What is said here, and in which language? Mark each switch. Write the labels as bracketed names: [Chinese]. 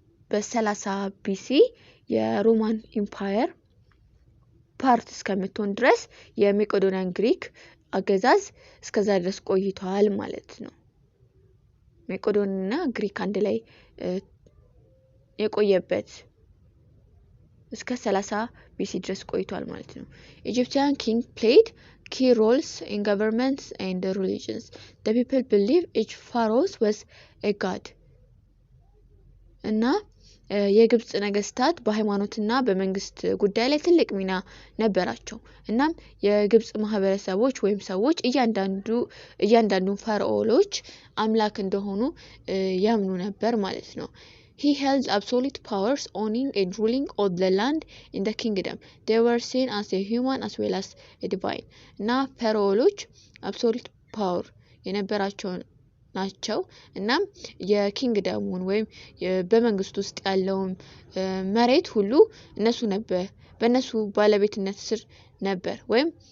[Amharic] በ30 BC የሮማን ኢምፓየር ፓርት እስከምትሆን ድረስ የሜቄዶኒያን ግሪክ አገዛዝ እስከዛ ድረስ ቆይቷል ማለት ነው። ሜቄዶኒያና ግሪክ አንድ ላይ የቆየበት እስከ 30 BC ድረስ ቆይቷል ማለት ነው። Egyptian king played key roles in governments and religions. [English] The people believe each pharaoh was a god. [Amharic] እና የግብጽ ነገስታት በሃይማኖትና በመንግስት ጉዳይ ላይ ትልቅ ሚና ነበራቸው። እናም የግብጽ ማህበረሰቦች ወይም ሰዎች እያንዳንዱ ፈርዖኖች አምላክ እንደሆኑ ያምኑ ነበር ማለት ነው። He held absolute powers owning and ruling all the land in the kingdom. [English] They were seen as a human as well as a divine. [Amharic] እና ፈርዖኖች absolute power የነበራቸው ናቸው። እናም የኪንግደሙን ወይም በመንግስት ውስጥ ያለውን መሬት ሁሉ በእነሱ ባለቤትነት ስር ነበር ወይም